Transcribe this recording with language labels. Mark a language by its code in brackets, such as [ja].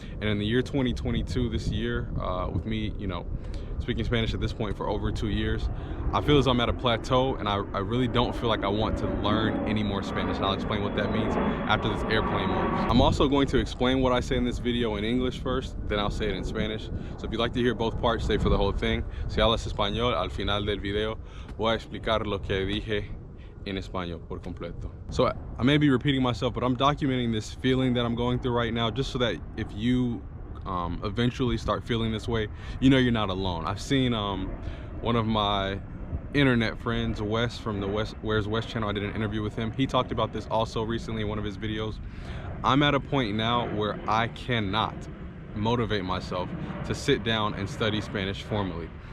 [en] And in the year 2022, this year, with me, speaking Spanish at this point for over 2 years, I feel as though I'm at a plateau, and I really don't feel like I want to learn any more Spanish. And I'll explain what that means after this airplane moves. I'm also going to explain what I say in this video in English first, then I'll say it in Spanish. So if you'd like to hear both parts, stay for the whole thing. [es] Si hablas español, al final del video voy a explicar lo que dije en español por completo. [en] So I may be repeating myself, but I'm documenting this feeling that I'm going through right now, just so that if you eventually start feeling this way, you know you're not alone. I've seen one of my internet friends, Wes from the Where's Wes channel, I did an interview with him. He talked about this also recently in one of his videos. I'm at a point now where I cannot motivate myself to sit down and study Spanish formally.